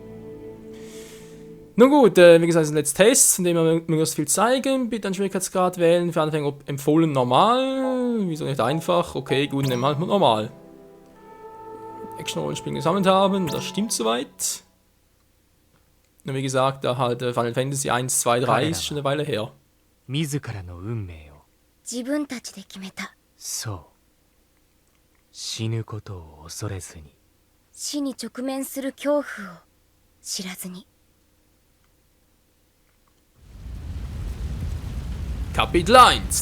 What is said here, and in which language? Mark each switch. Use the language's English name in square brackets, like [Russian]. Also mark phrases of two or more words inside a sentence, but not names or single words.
[German] Nun gut, wie gesagt, ein letzter Test, in dem wir möglichst viel zeigen. Bitte einen Schwierigkeitsgrad wählen. Für Anfänger empfohlen normal. Wieso nicht einfach? Okay, gut, nehmen wir halt normal. Action-Rollenspiel gesammelt haben, das stimmt soweit. Und wie gesagt, da halt Final Fantasy 1, 2, 3 ist schon eine Weile her. [Japanese] 自らの運命を自分たちで決めた。そう死ぬことを恐れずに死に直面する恐怖を知らずに。 [German] Kapitel 1.